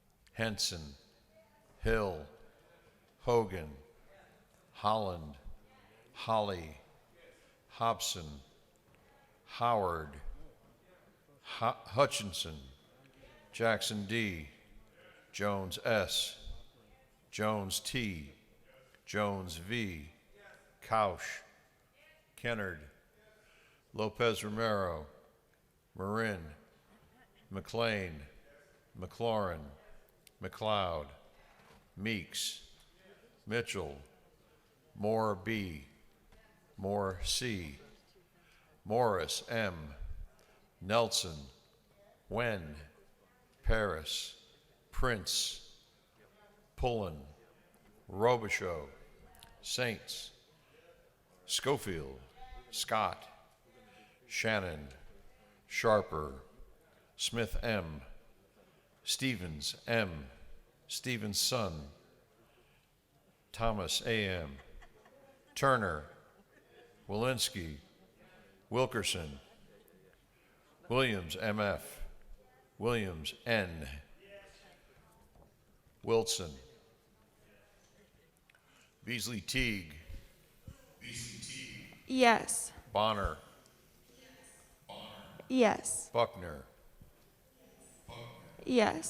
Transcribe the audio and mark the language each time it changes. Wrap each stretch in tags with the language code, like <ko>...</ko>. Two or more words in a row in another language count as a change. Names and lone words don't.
<en>Henson, Hill, Hogan, Holland, Holly, Hobson, Howard, Hutchinson, Jackson D, Jones S, Jones T, Jones V, Couch, Kennard, Lopez Romero, Marin, McLean, McLaurin, McLeod, Meeks, Mitchell, Moore B, Moore C, Morris M, Nelson, Wen, Paris, Prince, Pullen, Robichaud, Saints, Schofield, Scott, Shannon, Sharper, Smith M, Stevens M, Stevenson, Thomas A.M., Turner, Walensky, Wilkerson, Williams M.F., Williams N., Wilson, Beasley Teague, Yes. Bonner, Yes. Buckner, Yes.</en>